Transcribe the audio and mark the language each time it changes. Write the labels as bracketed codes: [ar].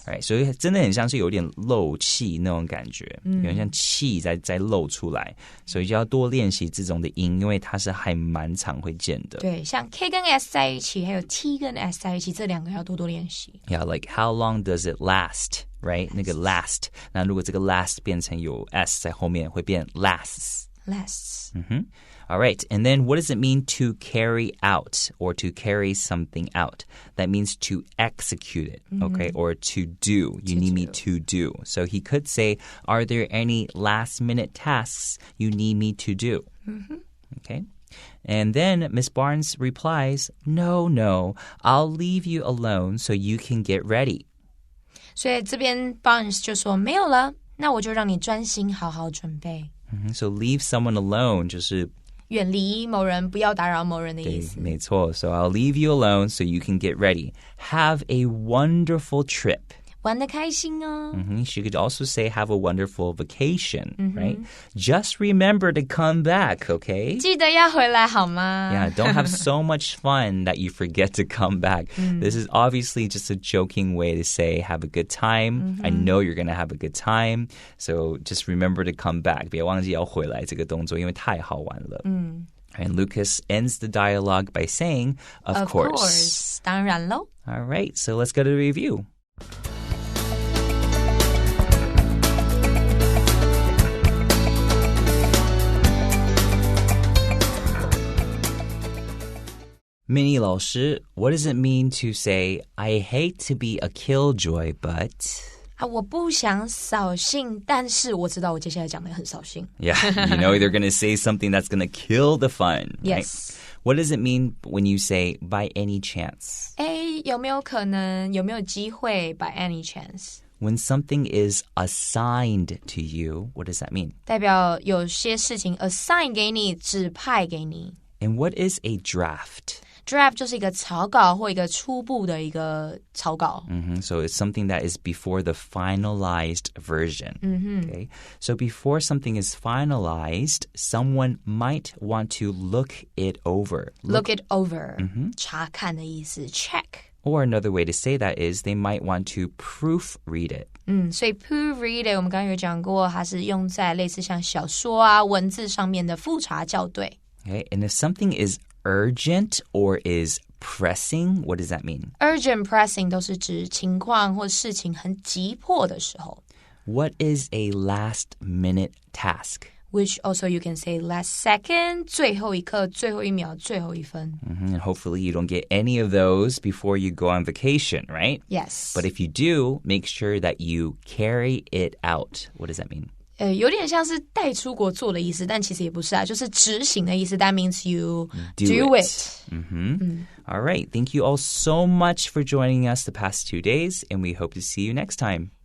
[zh] Right, 所以真的很像是有点漏气那种感觉，有点像气在漏出来，所以就要多练习这种的音，因为它是还蛮常会见的。对，像 K 跟 S 在一起，还有 T 跟 S 在一起，这两个要多多练习。 [en] Yeah, like how long does it last? [zh] Right, 那个 last， 那如果这个 last 变成有 s 在后面，会变 lasts. [en] All right, and then what does it mean to carry out or to carry something out? That means to execute it, okay, or to do. You need me to do. So he could say, are there any last-minute tasks you need me to do? Okay. And then Miss Barnes replies, no, I'll leave you alone so you can get ready. [zh] 所以这边 Barnes 就说没有了，那我就让你专心好好准备。 [en] So leave someone alone [zh] 就是远离某人，不要打扰某人的意思。对，没错。 [en] So I'll leave you alone so you can get ready. Have a wonderful trip. [zh] 玩得开心哦。 [en] She could also say have a wonderful vacation, right? Just remember to come back, okay? [zh] 记得要回来好吗？ [en] Yeah, don't have so much fun that you forget to come back. This is obviously just a joking way to say have a good time. I know you're going to have a good time. So just remember to come back. [zh] 别忘记要回来这个动作，因为太好玩了。 [en] And Lucas ends the dialogue by saying, Of course. [zh] 当然咯。 [en] All right, so let's go to the review. Minnie 老师 what does it mean to say, I hate to be a killjoy, but... [zh] 我不想扫兴，但是我知道我接下来讲的很扫兴。 [en] Yeah, you know they're going to say something that's going to kill the fun. Yes. Right? What does it mean when you say, by any chance? [zh] 有没有可能，有没有机会 [en] by any chance? When something is assigned to you, what does that mean? [zh] 代表有些事情 assign 给你，指派给你。 [en] And what is a draft?Draft [zh] 就是一个草稿或一个初步的一个草稿。 [en] So it's something that is before the finalized version. Okay? So before something is finalized, someone might want to look it over. Look it over. [zh] 查看的意思 check.Or [en] another way to say that is they might want to proofread it. [zh] 所以 proofread it 我们刚刚有讲过，它是用在类似像小说啊、文字上面的复查校对。 [en] Okay? And if something is urgent or is pressing, what does that mean? [zh] Urgent, pressing 都是指情况或事情很急迫的时候。 [en] What is a last minute task?Which also you can say last second, [zh] 最后一刻、最后一秒、最后一分。 [en] And hopefully you don't get any of those before you go on vacation, right? Yes. But if you do, make sure that you carry it out. What does that mean? [zh] 有点像是带出国做的意思，但其实也不是啊，就是执行的意思。 [en] That means you do it. All right. Thank you all so much for joining us the past 2 days, and we hope to see you next time.